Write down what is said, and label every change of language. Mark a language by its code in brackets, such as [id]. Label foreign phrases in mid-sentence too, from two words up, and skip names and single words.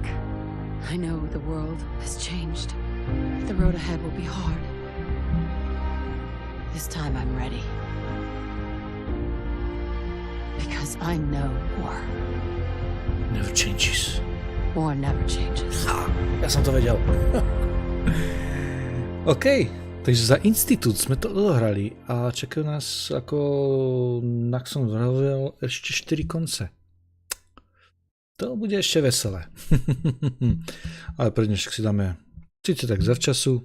[en] I know the world has changed. The road ahead will be hard. This time I'm ready. Because I know war. Never changes. War never changes. [sk] Ja som to vedel. OK, takže za Institut sme to odohrali a čakajú nás, ako Naxon vravel, ešte 4 konce. To bude ešte veselé. Ale pre dnešok si dáme síce tak zavčasu.